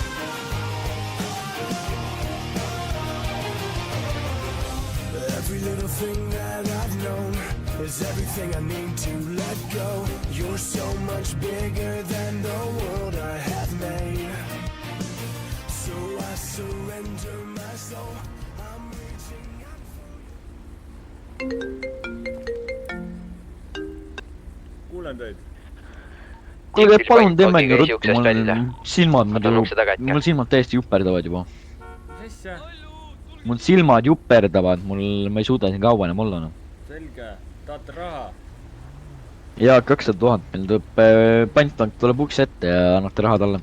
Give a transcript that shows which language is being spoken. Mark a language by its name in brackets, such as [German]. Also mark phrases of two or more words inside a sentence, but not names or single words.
[English] Every little thing that I've known is everything I need to let go. You're so much bigger than the world I have made. So I surrender my soul. I'm reaching out for you. [Estonian] Kuulen teid. Kuulge, palun teeme ruttu, mul silmad täiesti juperdavad juba. Mis asja? Mul silmad juperdavad, ma ei suuda siin kauba enam olla. Selge. Tahate raha? Ja 200,000, meil tuleb pantpank tuleb uks ette ja annate raha talle.